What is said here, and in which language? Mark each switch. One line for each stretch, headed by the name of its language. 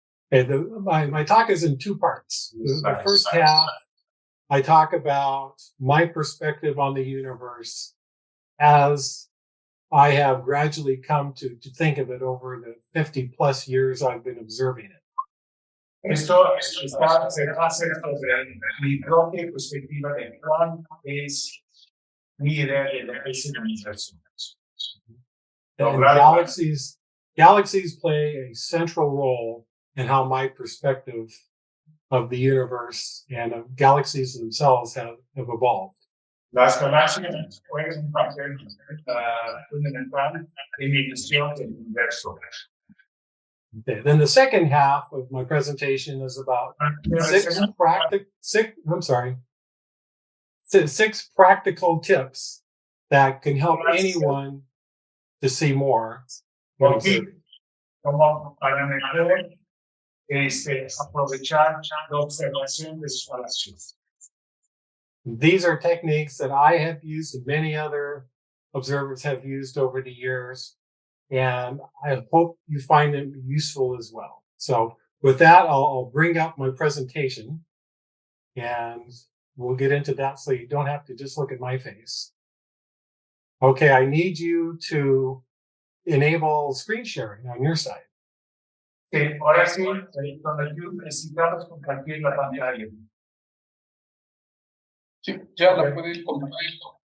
English: My talk is in 2 parts. The first half, I talk about my perspective on the universe as I have gradually come to think of it over the 50 plus years I've been observing it.
Spanish: Esto está se hace sobre mi propia perspectiva de cuál es mi idea de lo que es el universo.
English: And galaxies play a central role in how my perspective of the universe and of galaxies themselves have evolved.
Spanish: Las galaxias juegan un papel fundamental en mi visión del universo.
English: Okay. Then the second half of my presentation is about six practical tips that can help anyone to see more.
Spanish: Como para mejor aprovechar la observación de sus galaxias.
English: These are techniques that I have used and many other observers have used over the years, and I hope you find them useful as well. So with that, I'll bring up my presentation, and we'll get into that so you don't have to just look at my face. Okay, I need you to enable screen sharing on your side.
Spanish: Ahora sí, necesitamos compartir la pantalla. Sí, ya la puedes compartir.